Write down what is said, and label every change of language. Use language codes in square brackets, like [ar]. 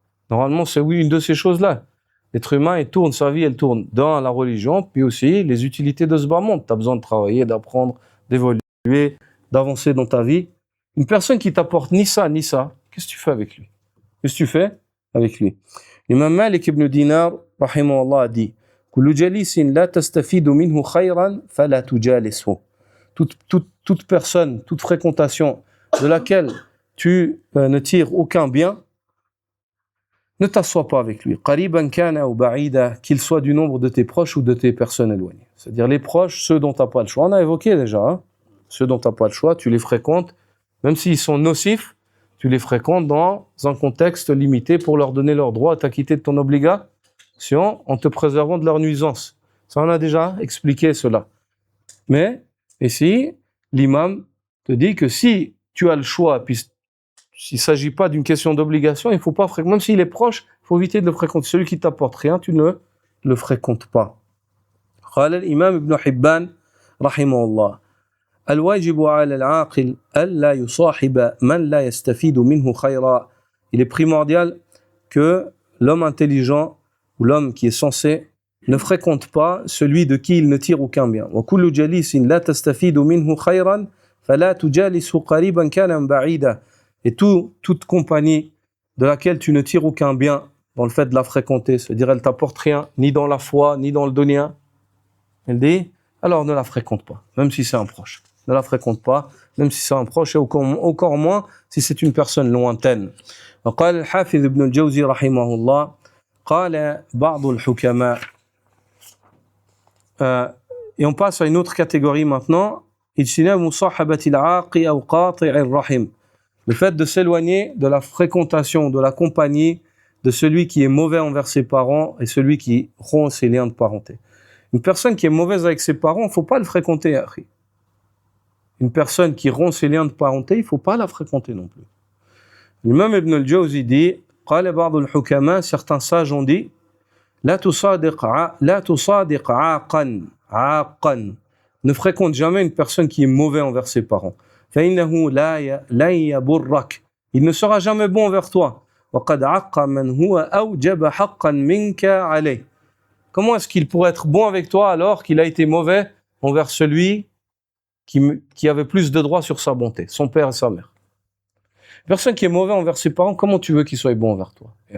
[fr] Normalement, c'est oui, une de ces choses-là. L'être humain, il tourne, sa vie, elle tourne dans la religion, puis aussi les utilités de ce bas monde. Tu as besoin de travailler, d'apprendre, d'évoluer, d'avancer dans ta vie. Une personne qui t'apporte ni ça, qu'est-ce que tu fais avec lui? Qu'est-ce que tu fais avec lui? L'imam Malik ibn Dinar, rahimahullah, a dit [ar] كل جليس لا تستفيد منه خيرا فلا تجالسه. [fr] Toute personne, toute fréquentation de laquelle tu ne tires aucun bien, ne t'assois pas avec lui. [ar] قريبا كان أو بعيدا, [fr] qu'il soit du nombre de tes proches ou de tes personnes éloignées. C'est-à-dire les proches, ceux dont tu n'as pas le choix. On a évoqué déjà, hein? Ceux dont tu n'as pas le choix, tu les fréquentes, même s'ils sont nocifs, tu les fréquentes dans un contexte limité pour leur donner leur droit à t'acquitter de ton obligation en te préservant de leur nuisance. Ça, on a déjà expliqué cela. Mais ici, l'imam te dit que si tu as le choix, puis s'il ne s'agit pas d'une question d'obligation, il ne faut pas fréquenter. Même s'il est proche, il faut éviter de le fréquenter. Celui qui t'apporte rien, tu ne le fréquentes pas. [ar] قال الإمام ابن حبان رحمه الله الواجب على العاقل ألا يصاحب من لا يستفيد منه خيرا. [fr] Il est primordial que l'homme intelligent ou l'homme qui est sensé ne fréquente pas celui de qui il ne tire aucun bien. [ar] وكل جليس لا تستفيد منه خيرا فلا تجالسه قريبا كان بعيدا. [fr] Et toute compagnie de laquelle tu ne tires aucun bien dans le fait de la fréquenter, c'est-à-dire elle t'apporte rien, ni dans la foi, ni dans le dunya, elle dit, alors ne la fréquente pas, même si c'est un proche. Ne la fréquente pas, même si c'est un proche, et encore moins si c'est une personne lointaine. [ar] وقال الحافظ ابن الجوزي رحمه الله قال بعض الحكماء. [fr] Et on passe à une autre catégorie maintenant. [ar] اجتناب مصاحبة العاق أو قاطع الرحم. [fr] Le fait de s'éloigner de la fréquentation, de la compagnie de celui qui est mauvais envers ses parents et celui qui rompt ses liens de parenté. Une personne qui est mauvaise avec ses parents, il ne faut pas le fréquenter. Une personne qui rompt ses liens de parenté, il ne faut pas la fréquenter non plus. L'imam Ibn al-Jawzi dit, [ar] قال بعض الحكماء, [fr] certains sages ont dit, [ar] لا تصادق عاقا. [fr] Ne fréquente jamais une personne qui est mauvaise envers ses parents. [ar] فإنه لا يبرك. [fr] Il ne sera jamais bon envers toi. [ar] وقد عق من هو أوجب حقا منك عليه. [fr] Comment est-ce qu'il pourrait être bon avec toi alors qu'il a été mauvais envers celui qui avait plus de droits sur sa bonté, son père et sa mère? Une personne qui est mauvais envers ses parents, comment tu veux qu'il soit bon envers toi?